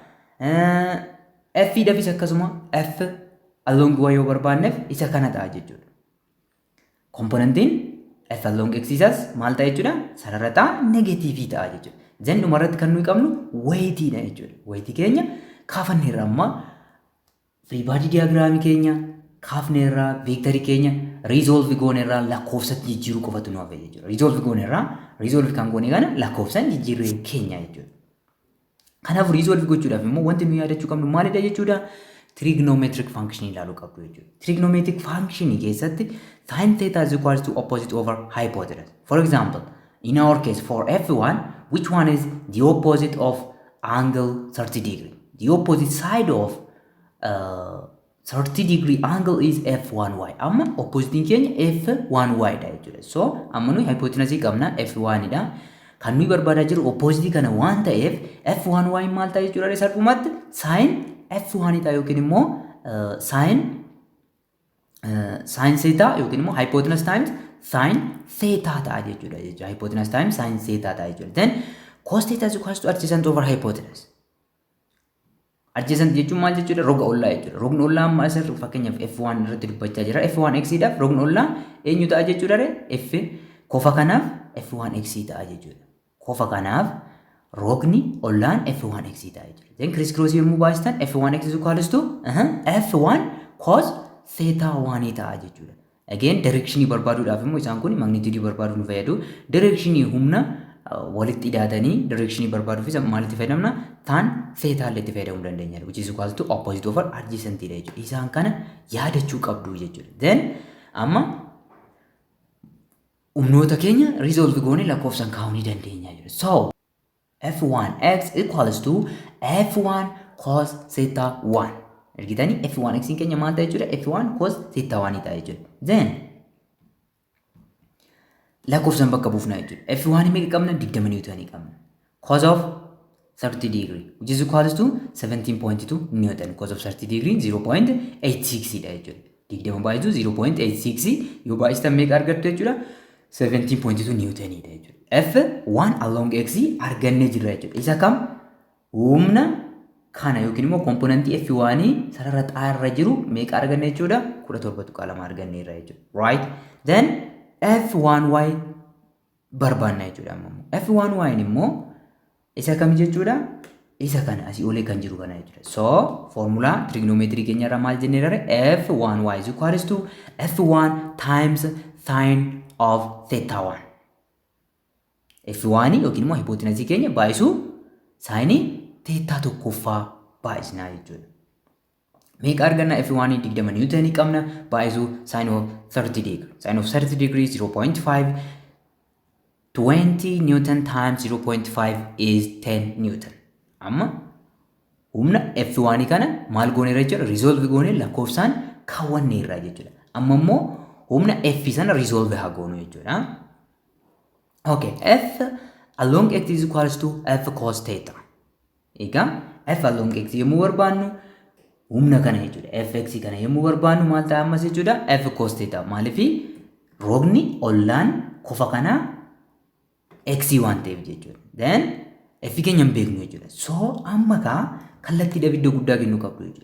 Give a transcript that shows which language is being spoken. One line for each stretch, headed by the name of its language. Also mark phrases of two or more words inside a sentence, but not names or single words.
Oromo: F dhaafis akkasuma
English: F along y
Oromo: yoo barbaanneef isa kana ta'a jechuudha. Komponentiin
English: F along x
Oromo: isaas maal ta'a jechuudha? Sarara xaa negatiivii ta'a jechuudha. Then dhumarratti kan nuyi qabnu weeyitiidha jechuudha. Weeyitii keenya kaafanneerra amma
English: free body diagram
Oromo: keenya kaafneerra vector keenya resolve gooneerra lakkoofsatti jijjiiruu qofatu nu hafe jechuudha. Resolve kan goone kana lakkoofsan jijjiirree keenya jechuudha. Kanaaf resolve gochuudhaaf immoo wanti nu yaadachuu qabnu maalidha jechuudha?
English: Trigonometric function
Oromo: ilaaluu qabdu jechuudha.
English: Trigonometric function keessatti sin theta is equal to opposite over hypotenuse. For example, in our case for F1, which one is the opposite of angle 30 degree? The opposite side of 30 degree angle is F1y.
Oromo: Amma opposite keenya F1y dha jechuudha. So amma nuyi hypotenuse qabna F1 dha. Kan nuyi barbaadaa jiru opposite kana waan ta'eef F1y maal ta'a jechuudha? Salphumatti sin F1 ta'a yookiin immoo
English: sin theta
Oromo: yookiin immoo
English: hypotenuse times sin theta
Oromo: ta'a jechuudha.
English: Hypotenuse times sin theta
Oromo: ta'a jechuudha.
English: Then cos theta is equal to adjacent over hypotenuse.
Oromo: Adjacent jechuun maal jechuudha? Roga ollaa jechuudha. Rogni ollaa amma asirra fakkeenyaaf F1 irratti dubbachaa jira. F1x dhaaf rogni ollaa eenyu ta'a jechuudha? F kofa kanaaf F1x ta'a jechuudha. Kofa kanaaf rogni ollaan F1x ta'a jechuudha.
English: Then criss cross
Oromo: yommuu baasitan
English: F1x is equal to F1 cos theta 1
Oromo: ta'a jechuudha. Again direction barbaaduudhaaf immoo isaan kun magnitude barbaaduu nu fayyadu. Direction humna walitti hidhaatanii direction barbaaduuf maalitti fayyadamna?
English: Tan theta
Oromo: illee itti fayyadamuu dandeenya.
English: Which is equal to opposite over adjacent
Oromo: dha jechuudha. Isaan kana yaadachuu qabdu jechuudha. Then amma humnoota keenya resolve goone lakkoofsan kaa'uu ni dandeenya jechuudha.
English: So F1x equals to F1 cos theta 1.
Oromo: Argitanii F1x keenya maal ta'a jechuudha? F1
English: cos theta
Oromo: 1 ta'a jechuudha. Then lakkoofsan bakka buufna jechuudha. F1 meeqa qabna? 20 newton qabna.
English: Cos of 30 degree which is equals to 17.2 newton. Cos of 30 degree 0.86
Oromo: dha jechuudha. 20 baay'atu 0.86 yoo baay'istan meeqa argattu jechuudha? 17.2 Newton dha jechuudha.
English: F1 along x
Oromo: argannee jirra jechuudha. Isa kam humna kana yookiin immoo komponentii F1 sarara xaarra jiru meeqa arganne jechuudha? 17.2 arganneerra jechuudha. Right? Then F1y barbaanna jechuudha ammoo. F1y immoo isa kam jechuudha? Isa kana asii olee kan jiru kana jechuudha. So, formula trigonometry keenya irraa maal jennee jirre?
English: F1y is equals to F1 times sine of theta 1.
Oromo: F1 yookiin immoo hypotenuse keenya baay'isu sine theta tokkoffaa baay'isnaa jechuudha. Meeqa arganna? F1 20 Newton qabna baay'isu
English: sine of 30 degree. Sine of 30 degree is 0.5. 20 Newton times 0.5 is 10 Newton.
Oromo: Amma humna F1 kana maal gooneerra jechuudha? Resolve goonee lakkoofsaan kaawwanneerra jechuudha. Amma immoo humna F sana resolve haa goonu jechuudha.
English: Okay, F along x is equals to F cos theta.
Oromo: Egaa
English: F along x
Oromo: yommuu barbaannu humna kana jechuudha. Fx kana yommuu barbaannu maal ta'a ammas jechuudha?
English: F cos theta.
Oromo: Maaliif roobni ollaan kofa kana x waan ta'eef jechuudha. Then F keenya hin beeknu jechuudha. So amma kallattii iddoo guddaa kennu qabdu jechuudha.